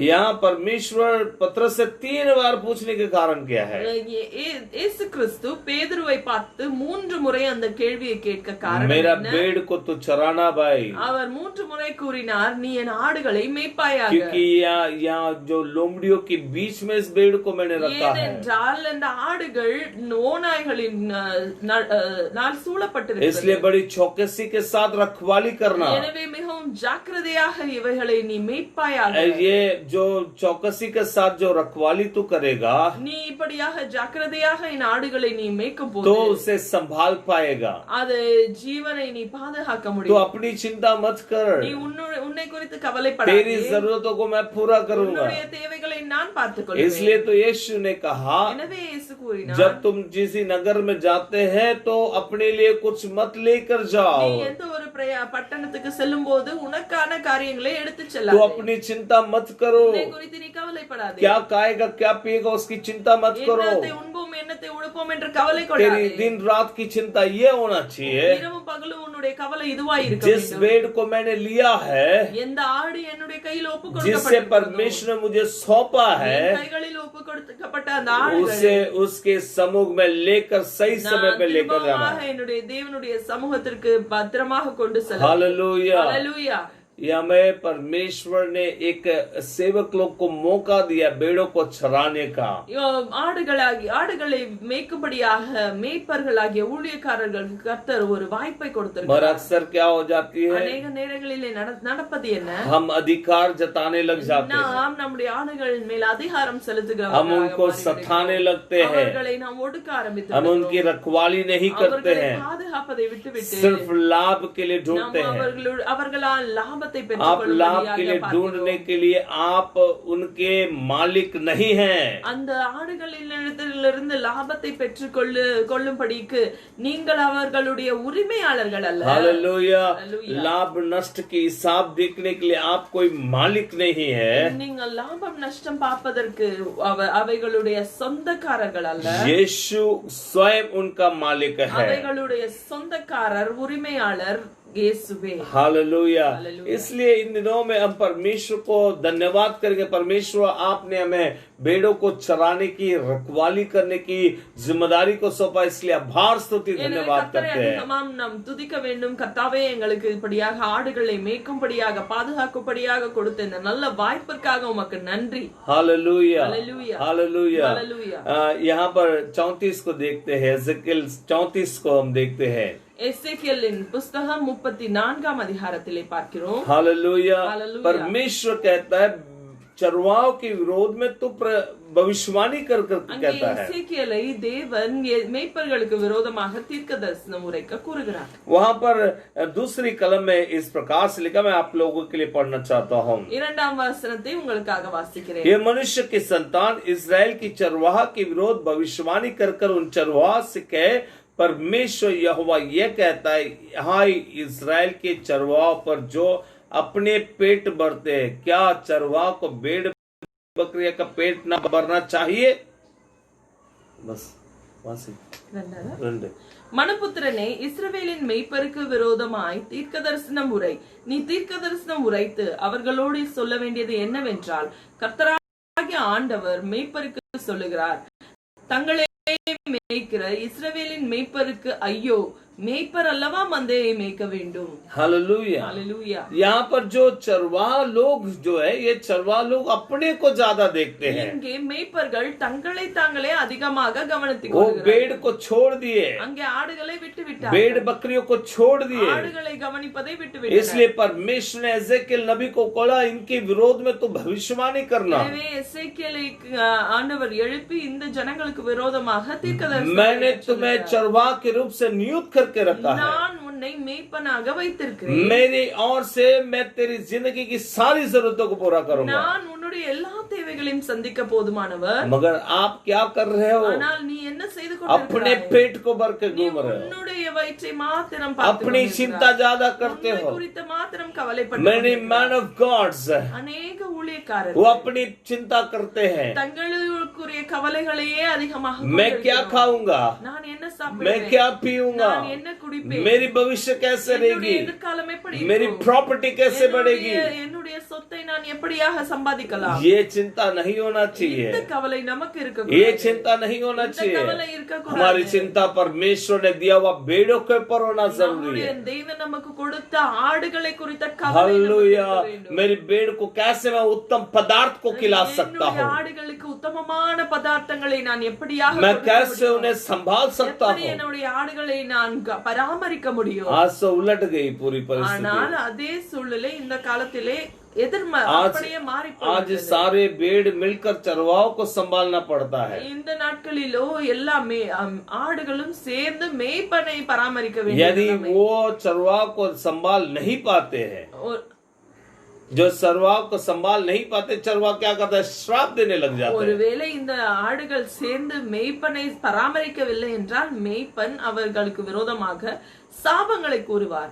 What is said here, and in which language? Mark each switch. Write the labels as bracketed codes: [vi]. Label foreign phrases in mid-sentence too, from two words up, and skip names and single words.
[hi] यहाँ परमेश्वर पत्रस से 3 बार पूछने के कारण क्या है? [ta] இயேசு கிறிஸ்து பேதுருவை பார்த்து 3 முறை அந்த கேள்வியை கேட்க காரணம் [hi] मेरा [ta] என்ன? [hi] भेड़ को तो चराना भाई, [ta] அவர் 3 முறை கூறினார், நீ என் ஆடுகளை மேய்ப்பாயாக. [hi] क्योंकि यहाँ जो लोमड़ियों के बीच में इस भेड़ को मैंने रखा है। [ta] ஏனென்றால் அந்த ஆடுகள் ஓநாய்களின் சூழப்பட்டிருக்கிறது. [hi] इसलिए बड़ी चौकसी के साथ रखवाली करना। [ta] எனவே மிகவும் ஜாக்கிரதையாக இவைகளை நீ மேய்ப்பாயாக. [hi] ये जो चौकसी के साथ जो रखवाली तू करेगा [ta] நீ இப்படியாக ஜாக்கிரதையாக என் ஆடுகளை நீ மேய்க்கும் [hi] तो [ta] போது [hi] उसे संभाल पाएगा। [ta] அது ஜீவனை நீ பாதுகாக்க [hi] तो [ta] முடியும். [hi] अपनी चिंता मत कर, [ta] நீ உன்னை குறித்து [hi] तेरी [ta] கவலைப்படாதே. [hi] जरूरतों को मैं पूरा करूंगा। [ta] உன்னுடைய தேவைகளை நான் பார்த்துக்கொள்வேன். [hi] इसलिए तो यीशु ने कहा, [ta] எனவே இயேசு கூறினார், [hi] जब तुम किसी नगर में जाते हैं तो अपने लिए कुछ मत लेकर [ta] நீ [hi] जाओ, [ta] எந்த ஒரு பட்டணத்துக்கு செல்லும் போது உனக்கான காரியங்களை எடுத்து [hi] तो [ta] செல்லாதே. [hi] अपनी चिंता मत करो। [ta] உன்னை குறித்து நீ கவலைப்படாதே. [hi] क्या खाएगा क्या पिएगा उसकी चिंता मत करो। [ta] என்னத்தை உண்போம் என்னத்தை உடுப்போம் என்று கவலை [hi] तेरी [ta] கொள்ளாதே. [hi] दिन रात की चिंता ये होना चाहिए, [ta] இரவும் பகலும் உன்னுடைய கவலை இதுவாய் இருக்க [hi] जिस [ta] வேண்டும். [hi] भेड़ को मैंने लिया है, [ta] எந்த ஆடு என்னுடைய கையில் ஒப்பு [hi] जिससे [ta] கொடுக்கப்பட்டதோ, [hi] परमेश्वर ने मुझे सौंपा है, [ta] என் கைகளில் ஒப்பு கொடுக்கப்பட்ட அந்த ஆடுகளை [hi] उसे उसके समूह में लेकर सही समय पे लेकर जाना [ta] திரும்பமாக [hi] है। [ta] என்னுடைய தேவனுடைய சமூகத்திற்கு பத்திரமாக கொண்டு செல்ல. [hi] हालेलुया। [ta] ஹalleluya. [hi] ये हमें परमेश्वर ने एक सेवक लोग को मौका दिया भेड़ों को चराने का। [ta] ஆடுகளை மேய்க்கும்படியாக மேய்ப்பர்களாகிய ஊழியக்காரர்களுக்கு கர்த்தர் ஒரு வாய்ப்பை [hi] पर [ta] கொடுத்திருக்கிறார். [hi] अक्सर क्या हो जाती है, [ta] அநேக நேரங்களிலே நடப்பது என்ன, [hi] हम अधिकार जताने लग जाते हैं, [ta] நாம் நம்முடைய ஆடுகளின் மேல் அதிகாரம் [hi] हम [ta] செலுத்துகிறவர்களாக [hi] उनको सताने लगते हैं, [ta] அவர்களை நாம் ஒடுக்க ஆரம்பித்து [hi] हम उनकी रखवाली नहीं करते [ta] அவர்களை [hi] हैं, [ta] பாதுகாப்பதை விட்டுவிட்டு [hi] सिर्फ लाभ के लिए [ta] நாம் [hi] ढूंढते हैं। [ta] அவர்களால் லாபத்தை [hi] आप लाभ के लिए [ta] பெற்றுக்கொள்ளும்படியாக [hi] ढूंढने के लिए आप उनके मालिक नहीं हैं। [ta] அந்த ஆடுகளிலிருந்து லாபத்தை கொள்ளும்படிக்கு நீங்கள் அவர்களுடைய உரிமையாளர்கள் அல்ல. [hi] हालेलुया। हालेलुया। लाभ नष्ट की हिसाब देखने के लिए आप कोई मालिक नहीं है। நீங்கள் லாபம் நஷ்டம் பார்ப்பதற்கு அவைகளுடைய சொந்தக்காரர்கள் அல்ல. यीशु स्वयं उनका मालिक है। அவைகளுடைய சொந்தக்காரர் உரிமையாளர் यीशुवे। हालेलुया। इसलिए इन दिनों में हम परमेश्वर को धन्यवाद करेंगे। परमेश्वर आपने हमें भेड़ों को चराने की रखवाली करने की जिम्मेदारी को सौंपा, इसलिए आभार स्तुति धन्यवाद करते हैं। [ta] நாம் துதிக்க வேண்டும். கர்த்தாவே எங்களுக்கு இப்படியாக ஆடுகளை மேய்க்கும்படியாக பாதுகாக்கும்படியாக கொடுத்த இந்த நல்ல வாய்ப்பிற்காக உமக்கு நன்றி. [hi] हालेलुया हालेलुया हालेलुया। हालेलुया। यहाँ पर 34 को देखते हैं, एजेकिएल 34 को हम देखते हैं। [ta] எசேக்கியேலின் புத்தகம் 34ஆம் அதிகாரத்திலே பார்க்கிறோம். [hi] हालेलुया। हालेलुया। परमेश्वर कहता है चरवाहों के विरोध में तो भविष्यवाणी कर कहता है। [ta] எசேக்கியேலை தேவன் மேய்ப்பர்களுக்கு விரோதமாக தீர்க்கதரிசனம் உரைக்க கூறுகிறார். [hi] वहां पर दूसरी कलम में इस प्रकार से लिखा, मैं आप लोगों के लिए पढ़ना चाहता हूँ। [ta] இரண்டாம் वचனத்தை உங்களுக்காக வாசிக்கிறேன். [hi] ये मनुष्य की संतान इस्राएल की चरवाहा के विरोध भविष्यवाणी कर उन चरवाहा से कहे, परमेश्वर यहोवा यह कहता है, हाय इस्राएल के चरवाहों पर जो अपने पेट भरते हैं, क्या चरवाह को भेड़ बकरिया का पेट न भरना चाहिए? बस [ta] மனுபுத்திரனே, இஸ்ரவேலின் மேய்ப்பருக்கு விரோதமாய் தீர்க்கதரிசனம் உரை. நீ தீர்க்கதரிசனம் உரைத்து அவர்களோடு சொல்ல வேண்டியது என்னவென்றால், கர்த்தராகிய ஆண்டவர் மேய்ப்பருக்கு சொல்லுகிறார், தங்களை மேய்க்கிற இஸ்ரவேலின் மேய்ப்பருக்கு ஐயோ, மேய்ப்பர் அல்லவா மந்தை மேய்க்க வேண்டும்। [hi] हालेलुया हालेलुया। यहाँ पर जो चरवाह लोग जो है, ये चरवाह लोग अपने को ज्यादा देखते हैं। [ta] இங்கே மேய்ப்பர்கள் தங்களை தாங்களே அதிகமாக கவனித்துக் [hi] वो [ta] கொள்கிறார்கள். [hi] भेड़ को छोड़ दिए, [ta] அங்கே ஆடுகளை விட்டு விட்டார்கள். [hi] भेड़ बकरियों को छोड़ दिए। [ta] ஆடுகளை கவனிப்பதை விட்டு விட்டார்கள். [hi] इसलिए परमेश्वर ने एजेकिएल नबी को बोला, इनके विरोध में तो भविष्यवाणी करना। [ta] எனவே எசேக்கியேலை ஆண்டவர் எழுப்பி இந்த ஜனங்களுக்கு விரோதமாக தீர்க்கதரிசனம் [hi] मैंने तुम्हें चरवाह के रूप से नियुक्त करके रखा है। [ta] நான் உன்னை மேய்ப்பனாக வைத்திருக்கிறேன். [hi] मेरी ओर से मैं तेरी जिंदगी की सारी जरूरतों को पूरा करूंगा। [ta] நான் உன்னுடைய எல்லா தேவைகளையும் சந்திக்க போதுமானவர். [hi] मगर आप क्या कर रहे हो? [ta] ஆனால் நீ என்ன செய்து [hi] अपने [ta] கொண்டிருக்கிறாய்? [hi] पेट को भर के [ta] நீ [hi] घूम रहे हो, [ta] உன்னுடைய வயிற்றை மாத்திரம் பார்த்துக் [hi] अपनी चिंता [ta] கொண்டிருக்கிறாய். [hi] ज्यादा करते [ta] உன்னை [hi] हो। [ta] குறித்து மாத்திரம் கவலைப்பட்டு [en] Many man of gods [ta] அநேக [hi] वो [ta] ஊழியக்காரர்கள் [hi] अपनी चिंता करते हैं, [ta] தங்களுக்குரிய கவலைகளையே அதிகமாக [hi] मैं क्या [ta] கொண்டிருக்கிறோம். [hi] खाऊंगा, [ta] நான் என்ன [hi] मैं [ta] சாப்பிடுவேன், [hi] क्या पीऊंगा, [ta] நான் என்ன குடிப்பேன், [hi] मेरी भविष्य कैसे [ta] என்னுடைய [hi] रहेगी, [ta] எதிர்காலம் எப்படி [hi] मेरी [ta] இருக்கும்? [hi] प्रॉपर्टी कैसे बढ़ेगी। [ta] என்னுடைய சொத்தை நான் எப்படியாக சம்பாதிக்கலாம்? [hi] ये चिंता नहीं होना [ta] இந்த [hi] चाहिए, [ta] கவலை நமக்கு [hi] ये [ta] இருக்கக்கூடாது. [hi] चिंता नहीं होना [ta] இந்த [hi] चाहिए। [ta] கவலை இருக்கக்கூடாது. [hi] हमारी चिंता परमेश्वर ने दिया हुआ भेड़ों के ऊपर होना जरूरी [ta] நம்முடைய [hi] है। [ta] தேவன் நமக்கு கொடுத்த ஆடுகளை குறித்த கவலை நமக்கு [hi] हालेलुया। [ta] இருக்க வேண்டும். [hi] मेरी भेड़ को कैसे मैं उत्तम पदार्थ को खिला सकता [ta] என்னுடைய [hi] हूँ, [ta] ஆடுகளுக்கு உத்தமமான பதார்த்தங்களை நான் எப்படியாக [hi] मैं [ta] கொடுக்க [hi] कैसे [ta] முடியும்? [hi] उन्हें संभाल सकता [ta] எப்படி [hi] हूँ। [ta] என்னுடைய ஆடுகளை நான் பராமரிக்க முடியும்? [hi] आज से उलट गई पूरी [ta] ஆனால் [hi] परिस्थिति। [ta] அதே சூழ்நிலை இந்த காலத்திலே [hi] आज [ta] அப்படியே மாறி [hi] आज [ta] போய்விட்டது. [hi] सारे भेड़ मिलकर चरवाहों को संभालना पड़ता है। [ta] இந்த நாட்களிலோ எல்லாமே ஆடுகளும் சேர்ந்து மேய்ப்பனை பராமரிக்க [hi] यदि [ta] வேண்டும். [hi] वो चरवाह को संभाल नहीं पाते हैं, जो चरवाह को संभाल नहीं पाते, चरवाह क्या करता है, श्राप देने लग जाता है। [ta] ஒருவேளை இந்த ஆடுகள் சேர்ந்து மேய்ப்பனை பராமரிக்கவில்லை என்றால் மேய்ப்பன் அவர்களுக்கு விரோதமாக சாபங்களை கூறுவார்.